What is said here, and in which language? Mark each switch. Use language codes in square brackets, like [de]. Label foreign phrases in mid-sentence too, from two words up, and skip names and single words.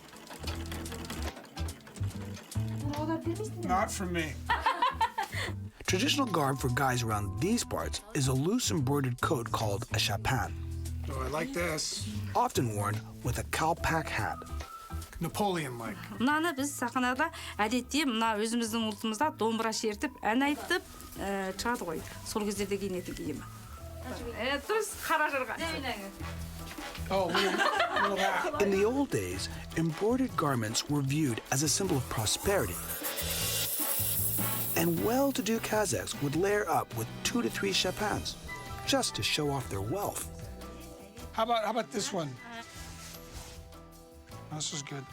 [en] Not for me. Traditional garb for guys around these parts is a loose embroidered coat called a shapan, Oh, I like this. often worn with a kalpak hat. Napoleon-like. [kk] Мынаны біз сахнада әдетте мына өзіміздің ұлтымызда домбыра шертіп, ән айтып шығады ғой. Сол кездерде киінетін киім. Дұрыс, қара жырға. [en] Oh, little hat. In the old days, embroidered garments were viewed as a symbol of prosperity. And well-to-do Kazakhs would layer up with 2 to 3 shapans just to show off their wealth. How about this one? This is good.